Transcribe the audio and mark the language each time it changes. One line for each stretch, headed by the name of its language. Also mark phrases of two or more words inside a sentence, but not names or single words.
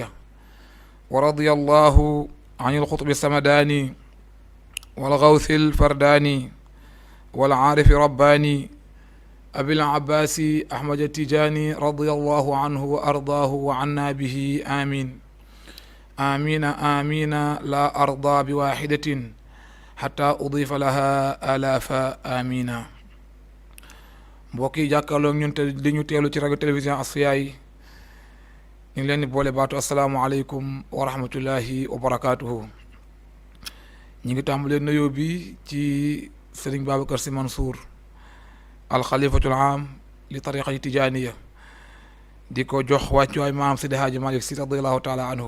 Arabic: ورضي الله عن القطب السمداني والغوث الفرداني والعارف رباني أبي العباس أحمد التجاني رضي الله عنه وأرضاه وعنا به آمين آمين آمين. لا أرضى بواحدة حتى أضيف لها آلاف آمين.
Wolof: mbokk yi jàkkaarloo ñun te li ñu teelu ci rajo télévision Asfiya yi ñu ngi leen di boole baatu
Arabic: السلام عليكم ورحمة الله وبركاته.
Wolof: ñi ngi tàmbalee nuyoo bi ci Sëriñ Babacar Sy Mansour
Arabic: الخليفة العام للطريقة التجانية,
Wolof: di ko jox wàccuwaay maam Seydi Haaji Malick Sy
Arabic: رضي الله تعالى عنه.